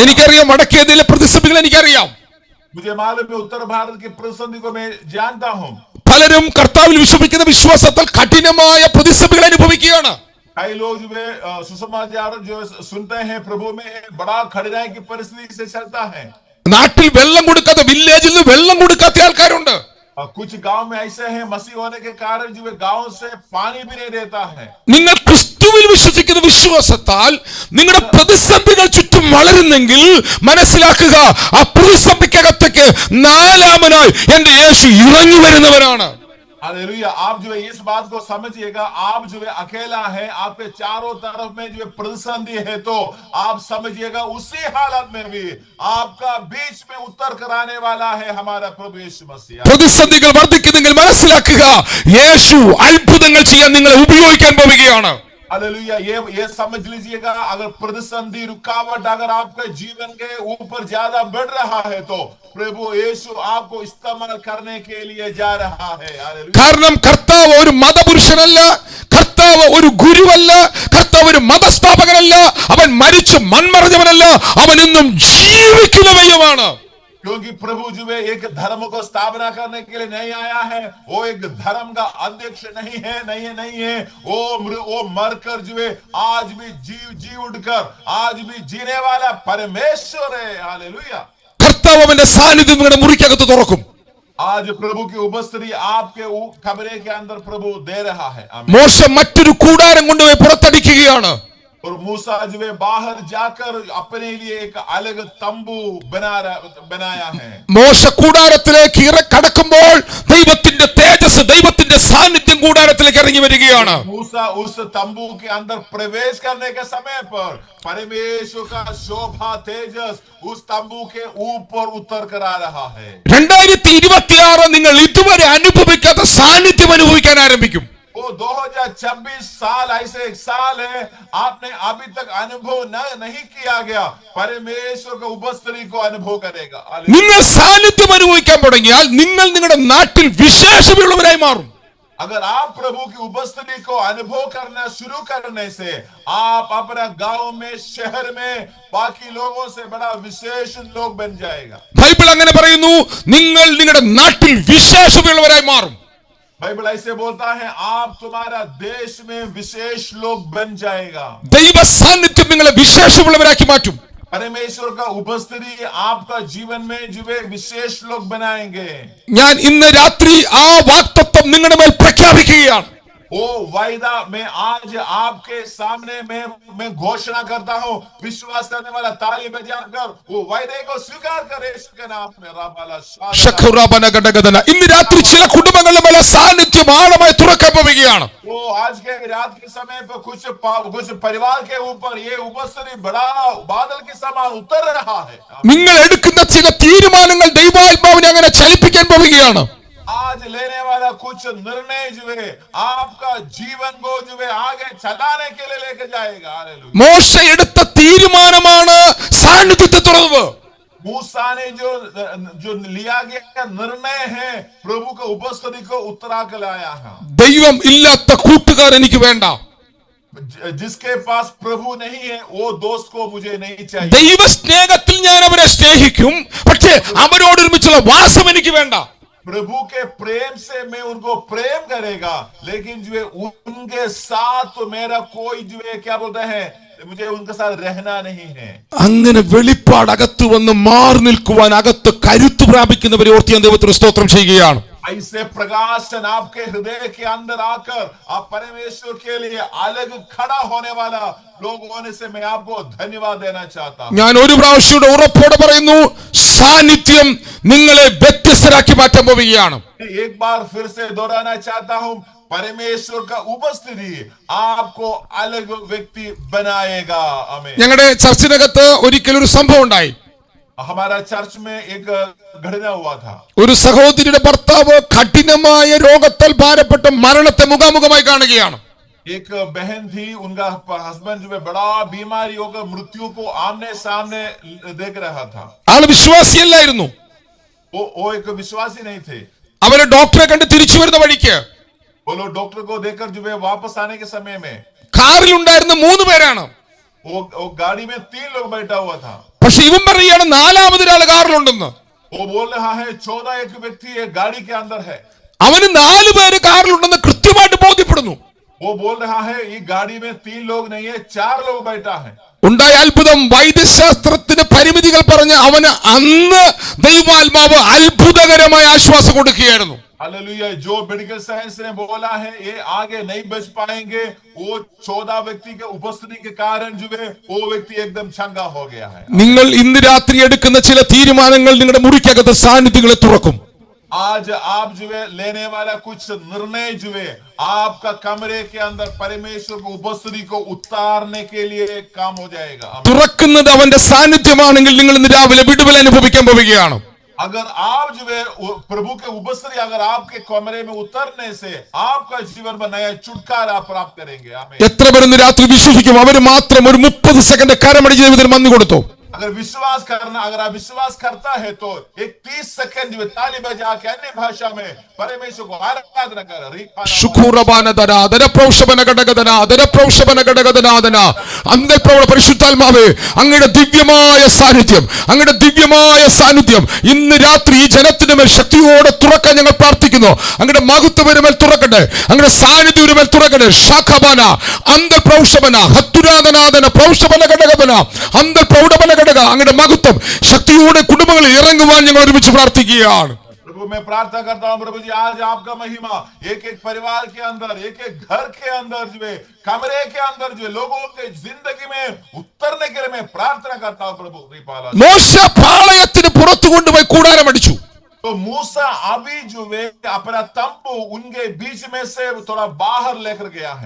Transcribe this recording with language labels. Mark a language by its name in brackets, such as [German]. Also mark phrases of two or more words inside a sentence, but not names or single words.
[Hindi] हालेलुया. [Malayalam] എനിക്കറിയാം മടക്കിയതിലെ പ്രതിസന്ധികൾ എനിക്കറിയാം. [Hindi] मुझे मालूम है उत्तर भारत की परिस्थिति को मैं जानता हूँ। [Malayalam] പലരും കർത്താവിൽ വിശ്വസിക്കുന്ന വിശ്വാസത്താൽ കഠിനമായ പ്രതിസന്ധികൾ അനുഭവിക്കുകയാണ്. [Hindi] कई लोग जो है सुसमाचार जो सुनते हैं प्रभु में बड़ा कठिनाई की परिस्थिति से चलता है। [Malayalam] നാട്ടിൽ വെള്ളം കൊടുക്കാത്ത, വില്ലേജിൽ നിന്ന് വെള്ളം കൊടുക്കാത്ത ആൾക്കാരുണ്ട്. [Hindi] कुछ गांव में ऐसे हैं मसीह होने के कारण जो है गांव से पानी भी नहीं देता है। [Malayalam] നിങ്ങൾ ക്രിസ്തുവിൽ വിശ്വസിക്കുന്ന വിശ്വാസത്താൽ നിങ്ങളുടെ പ്രതിസന്ധികൾ ചുറ്റും വളരുന്നെങ്കിൽ മനസ്സിലാക്കുക, ആ പ്രതിസന്ധിക്കകത്തേക്ക് നാലാമനായി എന്റെ യേശു ഇറങ്ങി വരുന്നവനാണ്. [Hindi] हालेलुया। आप जो है इस बात को समझिएगा, आप जो है अकेला है, आपके चारों तरफ में जो है प्रतिसंधि है, तो आप समझिएगा उसी हालत में भी आपका बीच में उत्तर कराने वाला है हमारा प्रभु यीशु मसीह। [Malayalam] പ്രതിസന്ധികൾ വർദ്ധിക്കുന്നെങ്കിൽ മനസ്സിലാക്കുക, യേശു അത്ഭുതങ്ങൾ ചെയ്യാൻ നിങ്ങളെ ഉപയോഗിക്കാൻ പോവുകയാണ്. [Hindi] हालेलुया। ये समझ लीजिएगा, अगर प्रतिसंधि रुकावट अगर आपके जीवन के ऊपर ज्यादा बढ़ रहा है तो प्रभु यीशु आपको इस्तेमाल करने के लिए जा रहा है। हालेलुया। [Malayalam] കാരണം കർത്താവ് ഒരു മതപുരുഷനല്ല, കർത്താവ് ഒരു ഗുരുവല്ല, കർത്താവ് ഒരു മതസ്ഥാപകനല്ല, അവൻ മരിച്ചു മൺമറഞ്ഞവനല്ല, അവൻ ഇന്നും ജീവിക്കുന്നവയുമാണ്. [Hindi] क्योंकि प्रभु जो है एक धर्म को स्थापना करने के लिए नहीं आया है, वो एक धर्म का अध्यक्ष नहीं है, वो मरकर जो है आज भी जी उठकर आज भी जीने वाला परमेश्वर है। हालेलुया। [Malayalam] കർത്താവ് അവന്റെ സാന്നിധ്യം നിങ്ങളുടെ മുറിക്കകത്ത് തുറക്കും. [Hindi] आज प्रभु की उपस्थिति आपके कमरे के अंदर प्रभु दे रहा है। [Malayalam] മോശ മറ്റൊരു കൂടാരം കൊണ്ടുപോയി പുറത്തടിക്കുകയാണ്. [Hindi] और मूसा जो है बाहर जाकर अपने लिए एक अलग तंबू बनाया है। [Malayalam] മോശ കൂടാരത്തിലേക്ക് കടക്കുമ്പോൾ ദൈവത്തിന്റെ തേജസ്, ദൈവത്തിന്റെ സാന്നിധ്യം കൂടാരത്തിലേക്ക് ഇറങ്ങി വരികയാണ്. [Hindi] मूसा उस तंबू के अंदर प्रवेश करने के समय पर परमेश्वर का शोभा तेजस उस तंबू के ऊपर उतर कर आ रहा है। [Malayalam] 2026 നിങ്ങൾ ഇതുവരെ അനുഭവിക്കാത്ത സാന്നിധ്യം അനുഭവിക്കാൻ ആരംഭിക്കും. [Hindi] वो 2026 साल ऐसे एक साल है आपने अभी तक अनुभव नहीं किया गया, परमेश्वर का उपस्थिति को अनुभव करेगा। [Malayalam] നിങ്ങൾ സാന്നിധ്യം അനുഭവിക്കാൻ തുടങ്ങിയാൽ നിങ്ങൾ നിങ്ങളുടെ നാട്ടിൽ വിശേഷമുള്ളവരായി മാറും. [Hindi] अगर आप प्रभु की उपस्थिति को अनुभव करना शुरू करने से आप अपना गांव में शहर में बाकी लोगों से बड़ा विशेष लोग बन जाएगा। [Malayalam] ബൈബിൾ അങ്ങനെ പറയുന്നു, നിങ്ങൾ നിങ്ങളുടെ നാട്ടിൽ വിശേഷമുള്ളവരായി മാറും. [Hindi] बाइबल ऐसे बोलता है आप तुम्हारा देश में विशेष लोग बन जाएगा। [Malayalam] ദൈവ സാന്നിധ്യം നിങ്ങളെ വിശേഷമുള്ളവരാക്കി മാറ്റും. [Hindi] परमेश्वर का उपस्थिति आपका जीवन में जो है विशेष लोग बनाएंगे। [Malayalam] ഞാൻ ഇന്ന് രാത്രി ആ വാഗ്ദത്തം നിങ്ങളുടെ മേൽ പ്രഖ്യാപിക്കുകയാണ്. [Hindi] वो वायदा मैं आज आपके सामने मैं घोषणा करता हूँ, विश्वास करने वाला ताली बजाकर वो वायदे को स्वीकार करे यीशु के नाम में। [Malayalam] ഇന്ന് രാത്രി ചില കുടുംബങ്ങളുടെ മേലെ സാന്നിധ്യം ആഴമായി തുറക്കാൻ പോവുകയാണ്. [Hindi] वो आज के रात के समय पर कुछ परिवार के ऊपर ये उपस्थिति बड़ा बादल के समान उतर रहा है। [Malayalam] നിങ്ങൾ എടുക്കുന്ന ചില തീരുമാനങ്ങൾ ദൈവാത്മാവിനെ അങ്ങനെ ചലിപ്പിക്കാൻ പോവുകയാണ്. [Hindi] आज लेने वाला कुछ निर्णय जो है आपका जीवन को जो है आगे चलाने के लिए लेके जाएगा। हालेलुया। [Malayalam] മോശ എടുത്ത തീരുമാനമാണ് സാന്നിധ്യത്തെ തുറന്നത്. [Hindi] मूसा ने जो लिया गया निर्णय है प्रभु को उपस्थिति को उतरा कर लाया है। [Malayalam] ദൈവം ഇല്ലാത്ത കൂട്ടുകാർ എനിക്ക് വേണ്ട. [Hindi] जिसके पास प्रभु नहीं है वो दोस्त को मुझे नहीं चाहिए। [Malayalam] ദൈവ സ്നേഹത്തിൽ ഞാൻ അവരെ സ്നേഹിക്കും, പക്ഷേ അവരോടൊരുമിച്ചുള്ള വാസം എനിക്ക് വേണ്ട. [Hindi] प्रभु के प्रेम से मैं उनको प्रेम करेगा, लेकिन जो है उनके साथ तो मेरा कोई जो है क्या बोलते हैं मुझे उनके साथ रहना नहीं है। [Malayalam] അങ്ങനെ വെളിപ്പാട് അകത്ത് വന്ന് മാറി നിൽക്കുവാൻ അകത്ത് കരുത്ത് പ്രാപിക്കുന്നവരെ ഓർത്ത് ഞാൻ ദൈവത്തിന് സ്തോത്രം ചെയ്യുകയാണ്. [Hindi] ऐसे प्रकाशन आपके हृदय के अंदर आकर आप परमेश्वर के लिए अलग खड़ा होने वाला लोग होने से मैं आपको धन्यवाद देना चाहता हूं। [Malayalam] ഞാൻ ഒരു പ്രാവശ്യം ഉറപ്പോടെ പറയുന്നു, സാന്നിധ്യം നിങ്ങളെ വ്യത്യസ്തരാക്കി മാറ്റാൻ പോവുകയാണ്. [Hindi] एक बार फिर से दोहराना चाहता हूं, परमेश्वर का उपस्थिति आपको अलग व्यक्ति बनाएगा। आमीन। [Malayalam] ഞങ്ങളുടെ ചർച്ചിനകത്ത് ഒരിക്കലും ഒരു സംഭവം ഉണ്ടായി. [Hindi] हमारा चर्च में एक घटना हुआ था। [Malayalam] ഒരു സഹോദരിയുടെ ഭർത്താവ് കഠിനമായ രോഗത്താൽ ഭാരപ്പെട്ട് മരണത്തെ മുഖാമുഖമായി കാണുകയാണ്. [Hindi] एक बहन थी, उनका हस्बैंड जो है बड़ा बीमारी होकर मृत्यु को आमने सामने देख रहा था। [Malayalam] ആള് വിശ്വാസിയല്ലായിരുന്നു. [Hindi] वो एक विश्वासी नहीं थे। [Malayalam] അവര് ഡോക്ടറെ കണ്ട് തിരിച്ചു വരുന്ന വഴിക്ക് [Hindi] वो लोग डॉक्टर को देखकर जो है वापस आने के समय में [Malayalam] കാറിൽ ഉണ്ടായിരുന്ന 3 പേരാണ്. [Hindi] वो गाड़ी में 3 लोग बैठा हुआ था। [Malayalam] പക്ഷെ ഇവൻ പറയുകയാണ് 4-മതൊരാൾ കാറിലുണ്ടെന്ന്. [Hindi] वो बोल रहा है 14 एक व्यक्ति एक गाड़ी के अंदर है। [Malayalam] അവന് 4 പേര് കാറിലുണ്ടെന്ന് കൃത്യമായിട്ട് ബോധ്യപ്പെടുന്നു. [Hindi] वो बोल रहा है ये गाड़ी में 3 लोग नहीं है 4 लोग बैठा है। [Malayalam] ഉണ്ടായ അത്ഭുതം, വൈദ്യശാസ്ത്രത്തിന് പരിമിതികൾ പറഞ്ഞ് അവന് അന്ന് ദൈവാത്മാവ് അത്ഭുതകരമായ ആശ്വാസം കൊടുക്കുകയായിരുന്നു. [Hindi] हालेलुया। जो [English] medical science [Hindi] ने बोला है ये आगे नहीं बच पाएंगे, वो 14 व्यक्ति के उपस्थिति के कारण जो है वो व्यक्ति एकदम चंगा हो गया है। [Malayalam] നിങ്ങൾ ഇന്ന് രാത്രി എടുക്കുന്ന ചില തീരുമാനങ്ങൾ നിങ്ങളുടെ മുറിക്കകത്ത് സാന്നിധ്യങ്ങളെ തുറക്കും. [Hindi] आज आप जो है लेने वाला कुछ निर्णय जो है आपका कमरे के अंदर परमेश्वर की उपस्थिति को उतारने के लिए काम हो जाएगा। [Malayalam] തുറക്കുന്നത് അവന്റെ സാന്നിധ്യമാണെങ്കിൽ നിങ്ങൾ ഇന്ന് രാവിലെ വിടുതൽ അനുഭവിക്കാൻ പോവുകയാണ്. [Hindi] अगर आप जो है प्रभु के उपस्थिति अगर आपके कमरे में उतरने से आपका जीवन में नया छुटकारा प्राप्त करेंगे। आमीन। [Malayalam] എത്ര പേർ ഇന്ന് രാത്രി വിശ്വസിക്കും? അവര് മാത്രം ഒരു 30 സെക്കൻഡ് കരമടിച്ച് ദൈവത്തിന് നന്ദി കൊടുത്തു. [Hindi] अगर विश्वास करना, अगर आप विश्वास करता है तो एक 30 सेकंड जो ताली बजा के अन्य भाषा में परमेश्वर को आराधना कर। [Malayalam] പരിശുദ്ധാത്മാവേ, അങ്ങയുടെ ദിവ്യമായ സാന്നിധ്യം ഇന്ന് രാത്രി ഈ ജനത്തിന്റെ മേൽ ശക്തിയോടെ തുറക്കാൻ ഞങ്ങൾ പ്രാർത്ഥിക്കുന്നു. അങ്ങയുടെ മഹത്വത്തിന്റെ മേൽ തുറക്കട്ടെ, അങ്ങയുടെ സാന്നിധ്യത്തിന്റെ മേൽ തുറക്കട്ടെ. ശാഖബന അന്തർ പ്രൗഷബന ഹത്തുരാധനാദന പ്രൗഷബന ഘടകബന അന്തർ പ്രൗഢബന ഘടക അങ്ങയുടെ മഹത്വം ശക്തിയോടെ കുടുംബങ്ങളിൽ ഇറങ്ങുവാൻ ഞങ്ങൾ ഒരുമിച്ച് പ്രാർത്ഥിക്കുകയാണ്. [Hindi] प्रभु मैं प्रार्थना करता हूँ प्रभु जी आज आपका महिमा एक एक परिवार के अंदर, एक एक घर के अंदर जो है कमरे के अंदर जो है लोगों के जिंदगी में उतरने के लिए मैं प्रार्थना करता हूँ प्रभु। [Malayalam] മോശ പാളയത്തിന് പുറത്തു കൊണ്ടുപോയി കൂടാരം അടിച്ചു. [Hindi] तो मूसा अभी जो है अपना तंबू उनके बीच में से थोड़ा बाहर लेकर गया है।